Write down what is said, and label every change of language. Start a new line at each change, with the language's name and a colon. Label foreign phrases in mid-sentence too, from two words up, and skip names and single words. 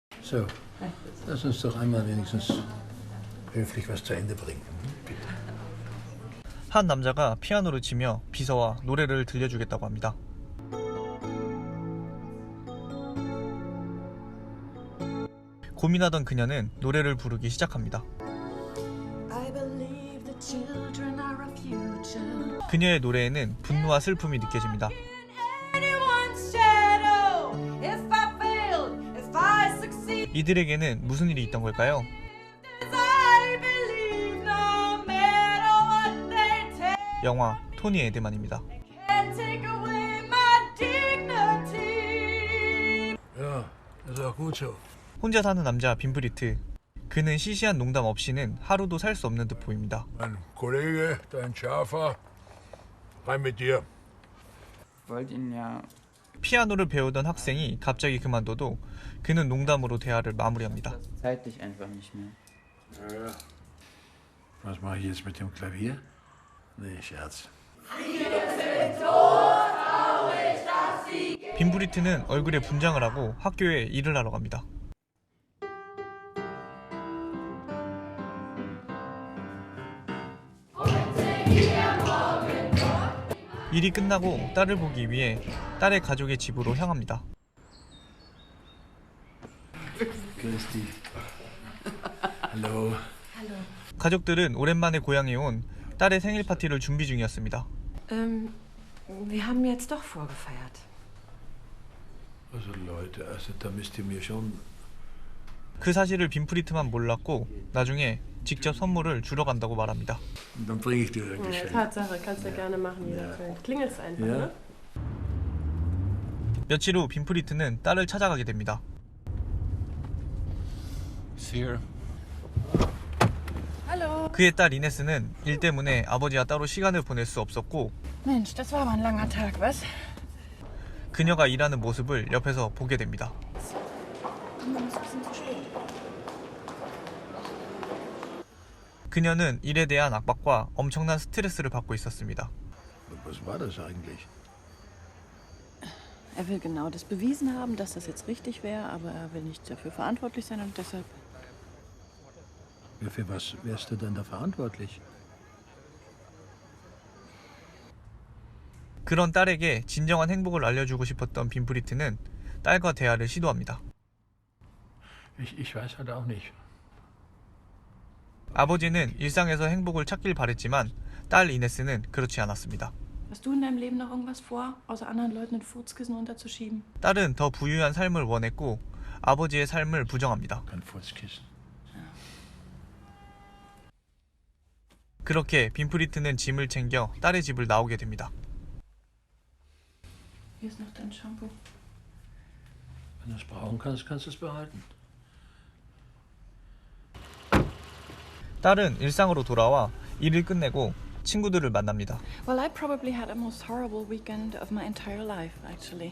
German: So, lass uns doch einmal wenigstens höflich was zu Ende bringen. Bitte.
Korean: 한 남자가 피아노를 치며 비서와 노래를 들려주겠다고 합니다. 고민하던 그녀는 노래를 부르기 시작합니다. 그녀의 노래에는 분노와 슬픔이 느껴집니다. 이들에게는 무슨 일이 있던 걸까요? 영화 토니 에드만입니다.
German: Ja, das ist auch gut so.
Korean: 혼자 사는 남자 빈프리트. 그는 시시한 농담 없이는 하루도 살 수 없는 듯 보입니다.
German: Mein Kollege, dein Schäfer, rein mit dir. Wollte ihn ja.
Korean: 피아노를 배우던 학생이 갑자기 그만둬도 그는 농담으로 대화를 마무리합니다.
German: Zeitlich einfach nicht mehr. Ja. Was mache ich jetzt mit dem Klavier? Nee, Scherz.
Korean: 빈프리트는 얼굴에 분장을 하고 학교에 일을 하러 갑니다. 일이 끝나고 딸을 보기 위해 딸의 가족의 집으로 향합니다.
German: Grüß dich. Hallo.
Korean: 가족들은 오랜만에 고향에 온 딸의 생일 파티를 준비 중이었습니다.
German: Wir haben jetzt doch vorgefeiert. Also Leute, also da müsst ihr mir schon...
Korean: 그 사실을 빈프리트만 몰랐고 나중에 직접 선물을 주러 간다고 말합니다.
German: Dann bringe ich dir ein Ja, Geschenk. Tatsache, kannst du gerne machen, wie du willst. Klingelst einfach, Ja. ne?
Korean: 며칠 후 빈프리트는 딸을 찾아가게 됩니다.
German: Here. Hallo.
Korean: 그의 딸 이네스는 일 때문에 아버지와 따로 시간을 보낼 수 없었고
German: Mensch, das war aber ein langer Tag, was?
Korean: 그녀가 일하는 모습을 옆에서 보게 됩니다. 그녀는 일에 대한 압박과 엄청난 스트레스를 받고 있었습니다.
German: Was war das eigentlich? Er will genau das bewiesen haben, dass das jetzt richtig wäre, aber er will nicht dafür verantwortlich sein und deshalb... Für was wärst du denn da verantwortlich?
Korean: 그런 딸에게 진정한 행복을 알려주고 싶었던 빈프리트는 딸과 대화를 시도합니다.
German: Ich weiß halt auch nicht.
Korean: 아버지는 일상에서 행복을 찾길 바랬지만 딸 이네스는 그렇지 않았습니다.
German: Hast du in deinem Leben noch irgendwas vor, außer anderen Leuten ein Furzkissen unterzuschieben?
Korean: 딸은 더 부유한 삶을 원했고 아버지의 삶을 부정합니다.
German: Kein Furzkissen.
Korean: 그렇게 빈프리트는 짐을 챙겨 딸의 집을 나오게 됩니다.
German: Hier ist noch dein Shampoo. Wenn du es brauchen kannst, kannst du es behalten.
Korean: 딸은 일상으로 돌아와 일을 끝내고 친구들을 만납니다.
English: Well, I probably had the most horrible weekend of my entire life, actually.